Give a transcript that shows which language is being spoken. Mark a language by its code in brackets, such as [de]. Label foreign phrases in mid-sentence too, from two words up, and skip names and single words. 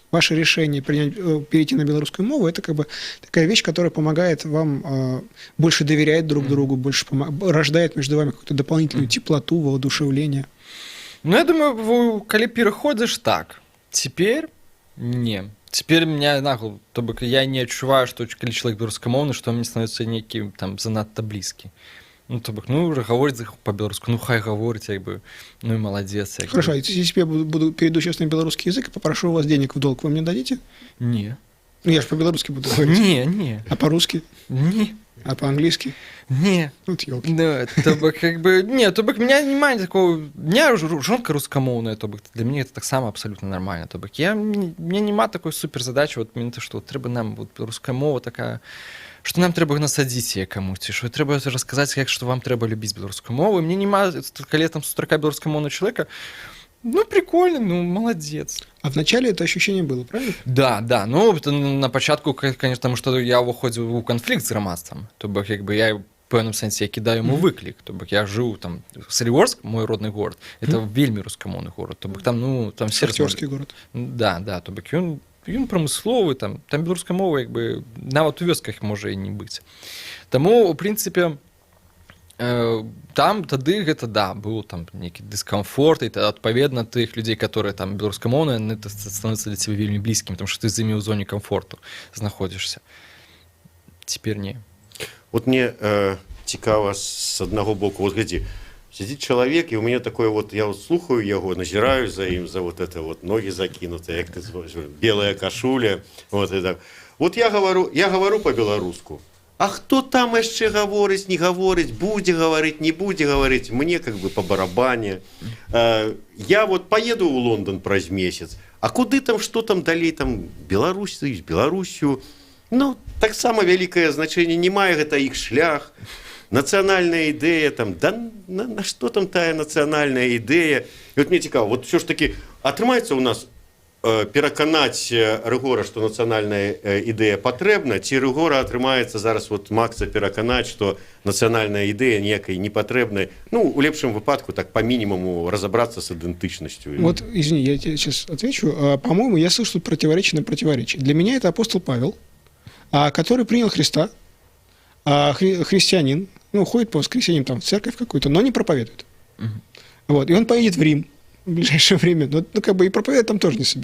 [ru] Ваше решение перейти на белорусскую мову, это как бы такая вещь, которая помогает вам больше доверять друг другу, больше рождает между вами какую-то дополнительную теплоту, воодушевление. Ну, я думаю, коли переходишь так, теперь не. Теперь меня нахуй, [be] то бок я не адчуваю, што калі чалавек беларускамоўны, што мне становіцца нейкім там занадта блізкі. Ну, то бок, ну, гаворыць по-беларуску, ну, хай гаворыць, як бы, ну, и молодец. [ru] Хорошо, если я перейду сейчас на белорусский язык и попрошу у вас денег в долг, вы мне дадите? Не. Ну, я же по-белорусски буду говорить. Не. А по-русски? Не. А по-английски? Не. Вот ёлки. Да, то бок, как бы, не, то бок, меня немає такого, у меня жонка рускамоўная, то бок, для меня это так само абсолютно нормально, то бок, мне нема такой супер задачи, вот, мне то, что [be] трэба нам, вот, руская мова такая, што нам трэба насадзіць яе камусьці, што трэба расказаць, як што вам трэба любіць беларускую мову. Мне нема, калі там сустрака беларускамоўнага чалавека, ну, [ru] прикольно, ну, молодец. А вначале это ощущение было, правильно? Да. [be] Ну, на пачатку, конечно, тому што я ўваходзіў у канфлікт з грамадствам, то бок, як бы, я в пэўным сэнсе я кідаю яму выклік, то бок, я жыў там, Солігорск, мой родны горад, это вельмі рускамоўны горад, то бок, там, ну, там все... Шахцёрскі горад. Да, то бок, ён прамысловы, там беларуская мова, як бы, нават у вёсках можа і не быць. Таму, у прынцыпе, там тады гэта, да, быў там нейкі дыскамфорт, і адпаведна тых людзей, которые там беларускамоўныя, яны становяцца для цябе вельмі блізкімі, тому што ты з імі ў зоне камфорту знаходзішся. Цяпер не. Вот мне цікава з аднаго боку, вот глядзі, [ru] сидит человек, и у меня такое вот, я вот слухаю его, назираю за им, за вот это вот ноги закинутые, как ты звонишь, белая кашуля, вот это. Вот я говорю по-белоруску. [be] А хто там яшчэ гаворыць, не гаворыць, будзе гаварыць, не будзе гаварыць, [ru] мне как бы по барабане. Я вот поеду [be] ў Лондон праз месяц, а куды там, што там далей, там Беларусью, ну, таксама вялікае значэнне не мае, гэта іх шлях, нацыянальная ідэя, там, да на што там тая нацыянальная ідэя. І вот мне цікава, [ru] вот все ж таки [be] атрымаецца у нас пераканаць Рыгора, што нацыянальная ідэя патрэбна, ці Рыгора атрымаецца зараз вот Макса пераканаць, што нацыянальная ідэя ніякай не патрэбная. Ну, у лепшым выпадку [ru] так по минимуму разобраться с идентичностью. Вот, извини, я тебе сейчас отвечу. По-моему, я слышу тут противоречие на противоречие. Для меня это апостол Павел, который принял Христа, христианин, ну, ходит по воскресеньям там в церковь какую-то, но не проповедует. Вот, и он поедет в Рим в ближайшее время, но как бы и проповедовать там тоже не собирается.